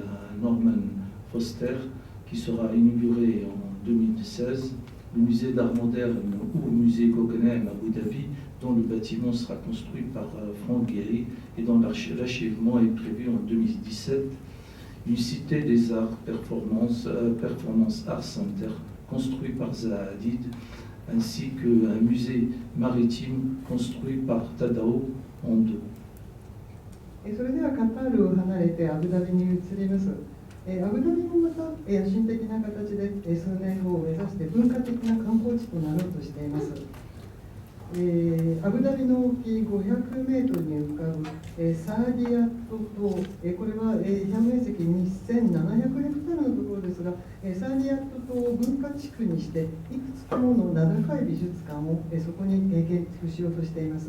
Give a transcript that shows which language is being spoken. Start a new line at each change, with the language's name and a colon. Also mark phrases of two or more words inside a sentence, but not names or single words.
French: à Norman Foster, qui sera inauguré en 2016, le musée d'art moderne ou musée Guggenheim à Abu Dhabi, dont le bâtiment sera construit par Franck Gehry et dont l'achèvement est prévu en 2017, une cité des arts Performance Art Center construit par Zaha Hadid, ainsi qu'un musée maritime construit par Tadao Ando.
Japanese: それではカタールを離れてアブダビに移ります。アブダビもまた野心的な形で数年後を目指して文化的な観光地となろうとしています。アブダビの沖500メートルに浮かぶサーディアット島、これは表面積2700ヘクタールのところですが、サーディアット島を文化地区にしていくつもの名高い美術館をそこに建築しようとしています。